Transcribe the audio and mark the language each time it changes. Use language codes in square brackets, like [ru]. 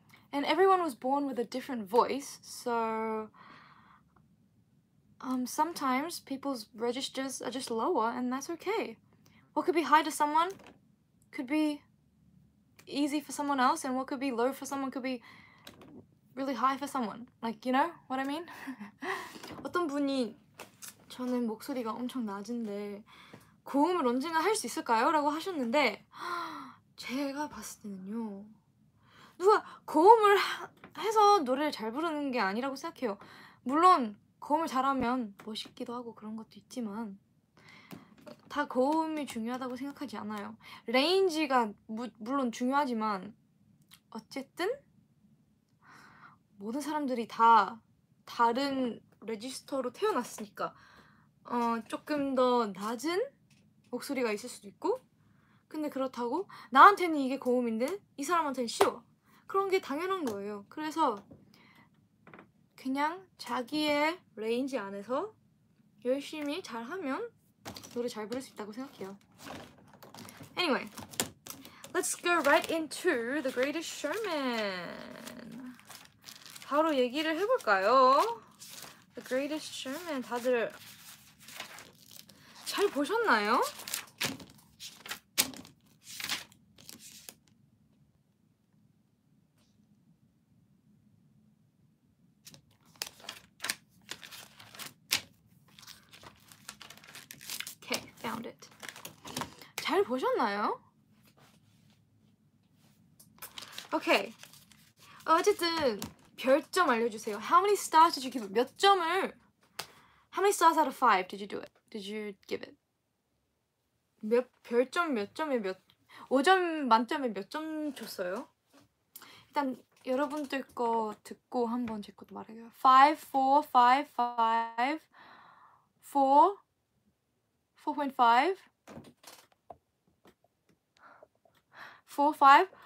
[en] And everyone was born with a different voice, so sometimes people's registers are just lower and that's okay. What could be high to someone could be easy for someone else, and what could be low for someone could be really high for someone. Like, you know what I mean? [ko] 어떤 분이 저는 목소리가 엄청 낮은데 고음을 언젠가 할 수 있을까요? 라고 하셨는데 제가 봤을 때는요, 누가 고음을 해서 노래를 잘 부르는 게 아니라고 생각해요. 물론 고음을 잘하면 멋있기도 하고 그런 것도 있지만 다 고음이 중요하다고 생각하지 않아요. 레인지가 물론 중요하지만 어쨌든 모든 사람들이 다 다른 레지스터로 태어났으니까 조금 더 낮은 목소리가 있을 수도 있고, 근데 그렇다고 나한테는 이게 고음인데 이 사람한테는 쉬워. 그런 게 당연한 거예요. 그래서 그냥 자기의 레인지 안에서 열심히 잘하면 노래 잘 부를 수 있다고 생각해요. [en] Anyway, let's go right into The Greatest Showman. [ko] 바로 얘기를 해볼까요? The Greatest Showman 다들 잘 보셨나요? [en] Okay, found it. [ko] 잘 보셨나요? [en] Okay. [ko] 어쨌든 별점 알려주세요. [en] How many stars did you give it? [ko] 몇 점을? [en] How many stars out of 5 did you do it? did you give it? [ko] 별점 몇 점에 5점 만점에 몇 점 줬어요? 일단 여러분들 거 듣고 한번 제 것도 말해요. 5, 4, 5, 5, 4, 4.5, 4, 5.